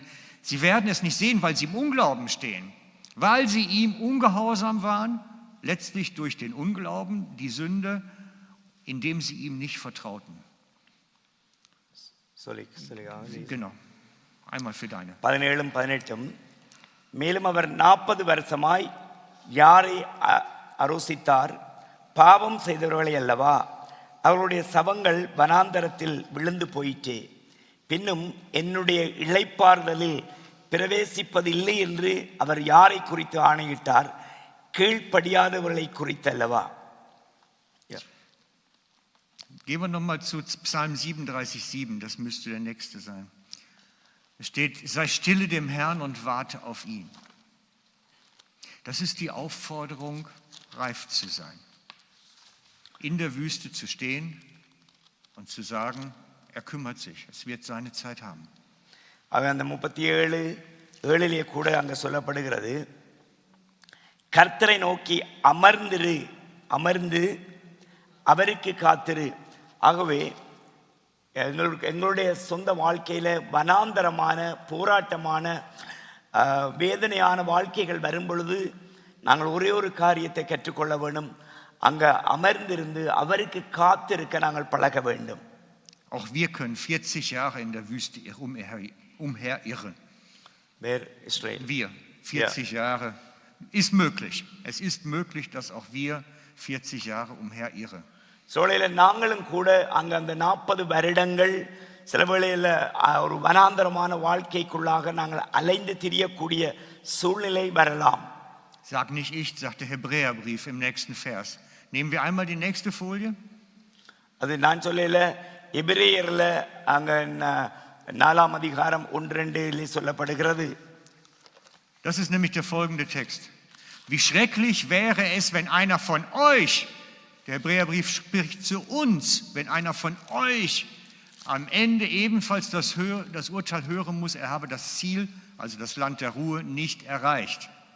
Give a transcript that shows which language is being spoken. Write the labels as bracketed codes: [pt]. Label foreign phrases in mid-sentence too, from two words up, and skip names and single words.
[de] Sie werden es nicht sehen, weil sie im Unglauben stehen, weil sie ihm ungehorsam waren, letztlich durch den Unglauben, die Sünde, indem sie ihm nicht vertrauten. Genau, einmal für deine. [ta] 17 18 மேலும் அவர் 40 வருஷமாய் யாரை அரோசித்தார்? பாவம் செய்தவர்களை அல்லவா? அவர்களுடைய சவங்கள் வனாந்தரத்தில் விழுந்து போயிற்றே. பின்னும் என்னுடைய இளைப்பாறுதலில் பிரவேசிப்பதில்லை என்று அவர் யாரை குறித்து ஆணையிட்டார்? கீழ்ப்படியாதவர்களை குறித்தல்லவா? [de] Gehen wir nochmal zu Psalm 37,7, das müsste der nächste sein. Es steht, sei stille dem Herrn und warte auf ihn. Das ist die Aufforderung, reif zu sein. In der Wüste zu stehen und zu sagen, er kümmert sich, es wird seine Zeit haben. [ta] அவன் அந்த 37:7 கூட அங்கே சொல்லப்படுகிறது, கர்த்தரை நோக்கி அமர்ந்து அவருக்கு காத்திரு. ஆகவே எங்களுடைய சொந்த வாழ்க்கையில் வனாந்தரமான போராட்டமான வேதனையான வாழ்க்கைகள் வரும் பொழுது நாங்கள் ஒரே ஒரு காரியத்தை கற்றுக்கொள்ள வேண்டும். அங்கே அமர்ந்திருந்து அவருக்கு காத்திருக்க நாங்கள் பழக வேண்டும். [de] Auch wir können 40 Jahre in der Wüste umherirren. Wer Israel? Wir, 40 Jahre. Ist möglich. Es ist möglich, dass auch wir 40 Jahre umherirren. [ta] சோழையில் நாங்களும் கூட அங்கே அந்த 40 வருடங்கள் சில வேளையில் ஒரு வனாந்தரமான வாழ்க்கைக்குள்ளாக நாங்கள் அலைந்து திரியக்கூடிய சூழ்நிலை வரலாம். [de] Sag nicht ich, sagt der Hebräerbrief im nächsten Vers. Nehmen wir einmal die nächste Folie. [ta] அது நான் சொல்லல, எபிரேயர்ல அங்க 4 அதிகாரம் 1-2 சொல்லப்படுகிறது. [de] Das ist nämlich der folgende Text. Wie schrecklich wäre es, wenn einer von euch, der Hebräerbrief spricht zu uns, wenn einer von euch am Ende ebenfalls das Urteil hören muss, er habe das Ziel, also das Land der Ruhe, nicht erreicht.